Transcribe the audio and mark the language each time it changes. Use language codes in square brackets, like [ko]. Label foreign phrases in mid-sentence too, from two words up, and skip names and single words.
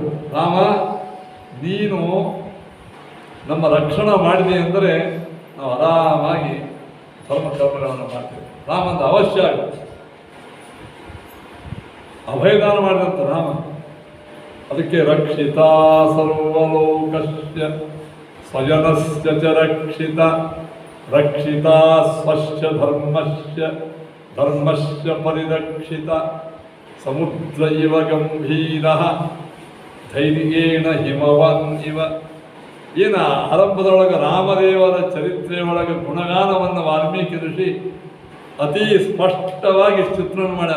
[kn] ರಾಮ, ನೀನು ನಮ್ಮ ರಕ್ಷಣೆ ಮಾಡಿದೆ ಅಂದರೆ ನಾವು ಆರಾಮಾಗಿ ಧರ್ಮಕರ್ಮಗಳನ್ನು ಮಾಡ್ತೇವೆ. ರಾಮಂದು ಅವಶ್ಯ ಆಗುತ್ತೆ. ಅಭಯದಾನ ಮಾಡಿದಂಥ ರಾಮ. [sa] ಅದಕ್ಕೆ ರಕ್ಷಿತ ಸರ್ವಲೋಕಸ್ಯ ಸ್ವಜನಸ್ಯ ಚ ರಕ್ಷಿತ ಸ್ವಸ್ಯ ಧರ್ಮಸ್ಯ ಪರಿರಕ್ಷಿತ. ಸಮುದ್ರ ಇವ ಗಂಭೀರ ಧೈರ್ಯೇಣ ಹಿಮವನ್ ಇವ. [kn] ಏನ ಆರಂಭದೊಳಗೆ ರಾಮದೇವರ ಚರಿತ್ರೆಯೊಳಗೆ ಗುಣಗಾನವನ್ನು ವಾಲ್ಮೀಕಿ ಋಷಿ ಅತಿ ಸ್ಪಷ್ಟವಾಗಿ ಚಿತ್ರಣ ಮಾಡ್ಯಾನ.